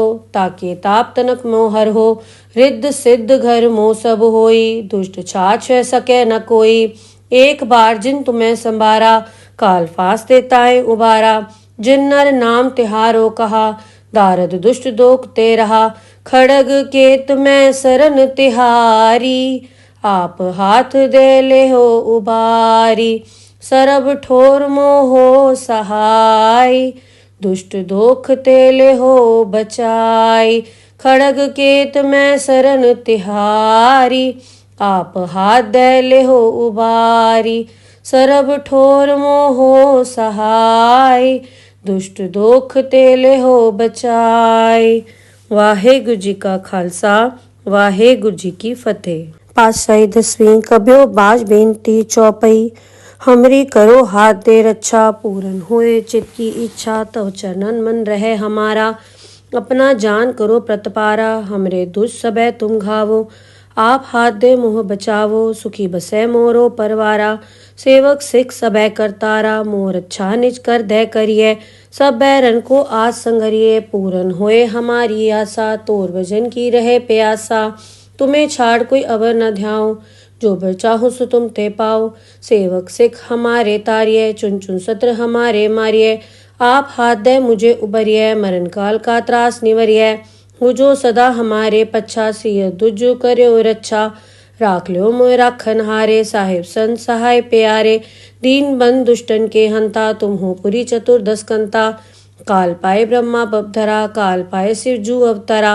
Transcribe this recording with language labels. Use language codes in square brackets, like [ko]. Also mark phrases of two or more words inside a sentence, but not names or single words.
[bra] ताके ताप तनक मोहर हो, रिद्ध सिद्ध घर मोह सब होई। दुष्ट छाछ है सके न कोई, एक बार जिन तुम्हें संभारा। काल फास्ते ताए उबारा, जिन नर नाम तिहारो कहा। दारद दुष्ट दोख ते रहा, खड़ग केत में सरन तिहारी। आप हाथ दे ले हो उबारी, सरब ठोर मोहो सहाय। दुष्ट दोख तेले हो बचाई, खड़ग केत में सरन तिहारी। आप हाथ दे ले हो उबारी, सरब ठोर मोहो सहाय। दुष्ट दोख तेले हो बचाई। वाहेगुरु जी का खालसा, वाहेगुरु जी की फतेह। पातशाही दसवीं कब्यो बाज बेनती चौपई। हमरी करो हाथ दे रक्षा, पूरन होए चित की इच्छा। तव चरणन मन रहे हमारा, अपना जान करो प्रतपारा। हमरे दुष्ट सबे तुम घावो, आप हाथ दे मुँह बचावो। सुखी बसे मोरो परवारा, सेवक सिख सबे करतारा। मोर अच्छा निज कर दे करिए, सब बैरन को आज संघरिए। पूरन होए हमारी आशा, तोर भजन की रहे प्यासा। तुम्हें छाड़ कोई अवर न ध्याओ, जो बर चाहो सो तुम ते पाओ। सेवक सिख हमारे तारिये, चुन चुन सत्र हमारे मारिये। आप हाथ दे मुझे उबरिये, मरण काल का त्रास निवरिये। हो जो सदा हमारे पच्छा, सिय दुजो कर्यो रक्षा। राख लो मोय राखन हारे, साहिब संत सहाय प्यारे। दीन बंद दुष्टन के हंता, तुम हो पुरी चतुर्दश कंता। काल पाए ब्रह्मा बपधरा, काल पाए शिव जू अवतरा।